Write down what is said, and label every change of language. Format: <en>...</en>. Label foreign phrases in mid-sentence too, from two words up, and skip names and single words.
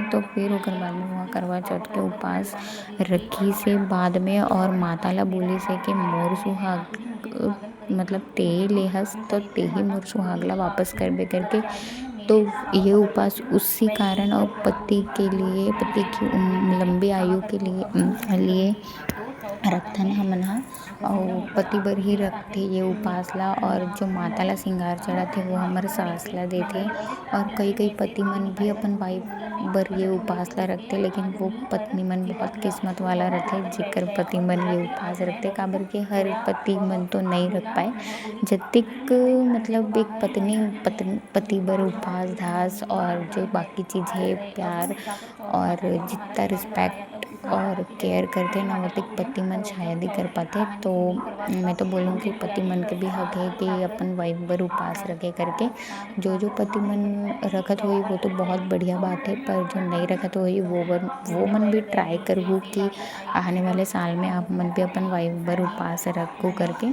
<hne>तो फिर ओकर बाद में वहाँ करवा चौथ के उपास रखी से बाद में और माता ला बोली से कि मोर सुहाग मतलब ते लेहस तो ते ही मोर सुहागला वापस करबे करके। तो ये उपास उसी कारण और पति के लिए, पति की लंबी आयु के लिए रखथन हमन ह। और पति बर ही रखथे ये उपास ला। और जो माता ला सिंगार चढ़ाथे वो हमर सास ला देथे। और कई कई पति मन भी अपन वाइफ बर ये उपास ला रखथे, लेकिन वो पत्नी मन बहुत किस्मत वाला रथे जेकर पति मन ये उपास रखथे। काबर के हर पति मन तो नहीं रख पाए जतिक मतलब एक पति बर उपास धास और जो बाकी चीज़ है प्यार और जितना रिस्पेक्ट और केयर करते ना वो पति मन शायद ही कर पाते। तो मैं तो बोलूँ कि पति मन के भी हक है कि अपन वाइफ बर उपास रखे करके। जो पति मन रखत होई वो तो बहुत बढ़िया बात है, पर जो नहीं रखत होई वो मन भी ट्राई करहूँ कि आने वाले साल में आप मन भी अपन वाइफ बर उपास रखो करके।</hne>